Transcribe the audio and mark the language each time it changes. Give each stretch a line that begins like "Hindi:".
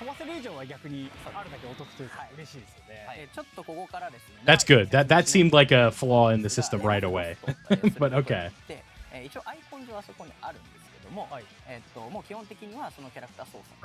Japanese: 飛ばせる以上は逆にあるだけお得というか嬉しいですよね。ちょっとここからですね。
English: That's good. That seemed like a flaw in the system right away. But okay.
Japanese: 一応アイコン上はそこにあるんですけども、もう基本的にはそのキャラクター操作